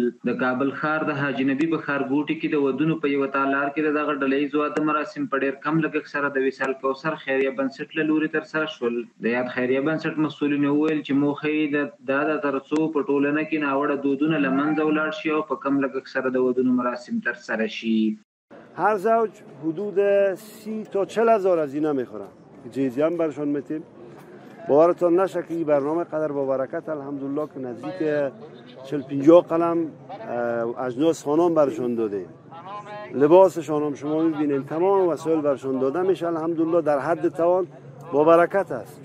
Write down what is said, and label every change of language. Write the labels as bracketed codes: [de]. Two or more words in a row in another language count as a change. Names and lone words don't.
[ps] د کابل ښار د حاجي نبی په ښارګوټي کې د ودونو په یوه تالار کې دغه ډلیز واده مراسم په ډېر کم لګښت سره د وصال کوثر خیریه بنسټ له لوري ترسره شول. د یاد خیریه بنسټ مسؤلینو وویل چې موخه یې دا ده تر څو په ټولنه کې ناوړه دودونه له منځه ولاړ شي او په کم لګښت سره د ودونو مراسم ترسره شي. [fa] هر زوج حدود 30 تا 40 هزار هزینه میخورن. جیزی هم برشان میتیم. باورتان نشه که این برنامه قدر با برکت الحمدلله که نزدیک 40-50 قلم اجناس خانم برشان داده. لباسشان هم شما میبینین تمام وسایل برشان داده میشه الحمدلله در حد توان با برکت است.